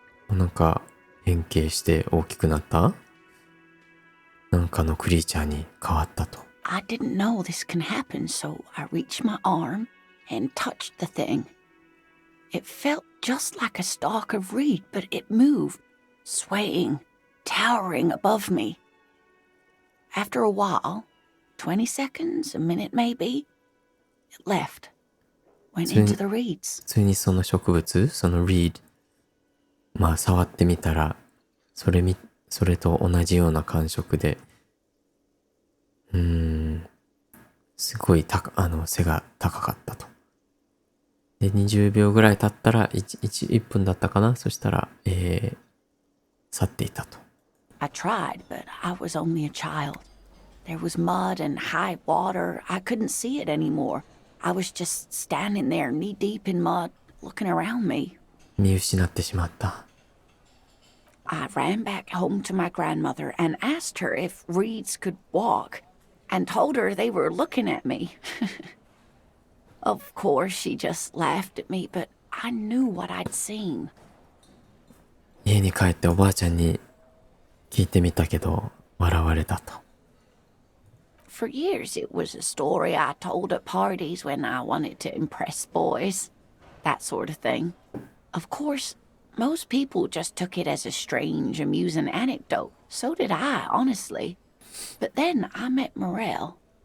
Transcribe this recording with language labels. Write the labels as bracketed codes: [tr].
[ja] なんか変形して大きくなったなんかのクリーチャーに変わったと。 [en] I didn't know this can happen, so I reached my arm and touched the thing. It felt just like a stalk of reed, but it moved, swaying, towering above me. After a while, 20 seconds, a minute maybe, it left, went into the reeds. [ja] 普通にその植物、その reed、まあ触ってみたら、それと同じような感触で、すごい背が高かったと。で、20秒ぐらい経ったら1分だったかな。そしたら、去っていたと。 [en] I tried, but I was only a child. There was mud and high water. I couldn't see it anymore. I was just standing there knee deep in mud, looking around me. [ja] 見失ってしまった。 [en] I ran back home to my grandmother and asked her if reeds could walk, and told her they were looking at me. Of course, she just laughed at me, but I knew what I'd seen. [ja] 家に帰っておばあちゃんに聞いてみたけど、笑われたと。 [en] For years, it was a story I told at parties when I wanted to impress boys. That sort of thing. Of course, most people just took it as a strange, amusing anecdote. So did I, honestly. But then I met Morel.